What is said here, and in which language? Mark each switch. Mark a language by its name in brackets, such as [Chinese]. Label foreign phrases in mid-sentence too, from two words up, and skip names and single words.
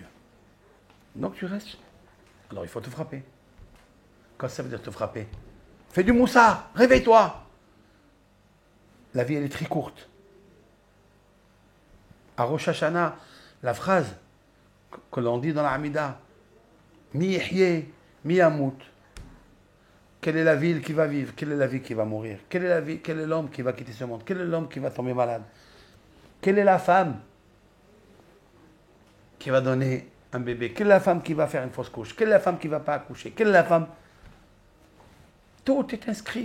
[French] Donc tu restes. Alors il faut te frapper. Quand ça veut dire te frapper? Fais du moussard. Réveille-toi. La vie, elle est très courte. À Rosh Hashanah, la phrase que l'on dit dans la Hamida, [Hebrew] מי יחיה, מי ימות. [French] Quelle est la ville qui va vivre? Quelle est la vie qui va mourir? Quelle est la vie? Quel est l'homme qui va quitter ce monde? Quel est l'homme qui va tomber malade? Quelle est la femme qui va donner un bébé? Quelle est la femme qui va faire une fausse couche? Quelle est la femme qui ne va pas accoucher? Quelle est la femme? Tout est inscrit.